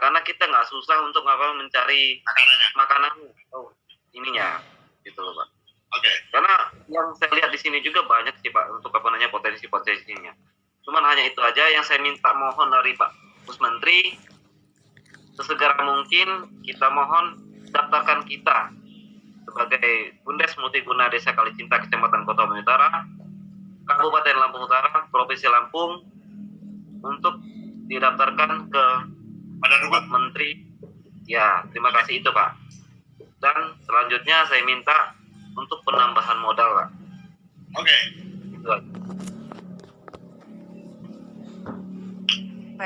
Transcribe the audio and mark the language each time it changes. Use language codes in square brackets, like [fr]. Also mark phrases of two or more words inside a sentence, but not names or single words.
[id] Karena kita nggak susah untuk mencari makanan ininya, gitu loh, Pak. Oke. Karena yang saya lihat di sini juga banyak sih, Pak, untuk potensi-potensinya. Cuman hanya itu aja yang saya minta mohon dari Pak Gus Menteri, sesegera mungkin kita mohon daftarkan kita sebagai Bumdes Multiguna Desa Kalicinta, Kecamatan Kota Bumi Utara, Kabupaten Lampung Utara, Provinsi Lampung, untuk didaftarkan ke Badan Menteri. Ya, terima kasih itu, Pak. Dan selanjutnya saya minta untuk penambahan modal, Pak. Oke. Itu aja. Baik.